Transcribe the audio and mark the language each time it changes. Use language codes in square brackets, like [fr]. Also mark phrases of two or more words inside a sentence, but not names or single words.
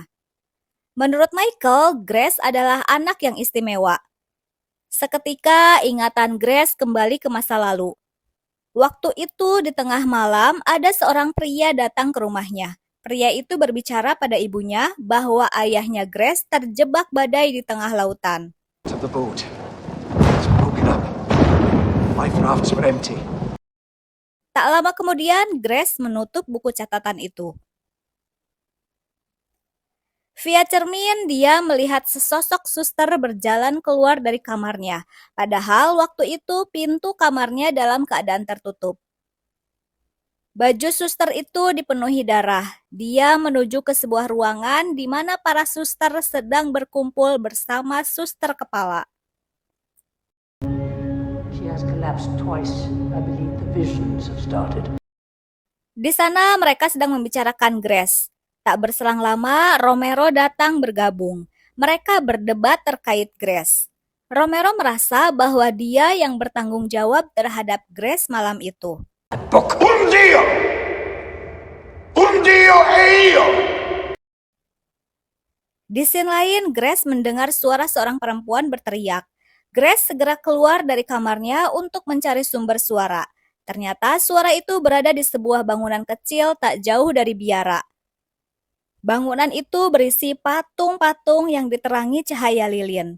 [id] Menurut Michael, Grace adalah anak yang istimewa. Seketika ingatan Grace kembali ke masa lalu. Waktu itu di tengah malam ada seorang pria datang ke rumahnya. Pria itu berbicara pada ibunya bahwa ayahnya Grace terjebak badai di tengah lautan. [en] To the boat. It's broken up. Life rafts were empty. [id] Tak lama kemudian, Grace menutup buku catatan itu. Via cermin, dia melihat sesosok suster berjalan keluar dari kamarnya. Padahal waktu itu pintu kamarnya dalam keadaan tertutup. Baju suster itu dipenuhi darah. Dia menuju ke sebuah ruangan di mana para suster sedang berkumpul bersama suster kepala. [en] She has collapsed twice. I believe the visions have started. [id] Di sana mereka sedang membicarakan Grace. Tak berselang lama, Romero datang bergabung. Mereka berdebat terkait Grace. Romero merasa bahwa dia yang bertanggung jawab terhadap Grace malam itu. [en] Book. [it] Un Dio! Un Dio e io! [id] Di scene lain, Grace mendengar suara seorang perempuan berteriak. Grace segera keluar dari kamarnya untuk mencari sumber suara. Ternyata suara itu berada di sebuah bangunan kecil tak jauh dari biara. Bangunan itu berisi patung-patung yang diterangi cahaya lilin.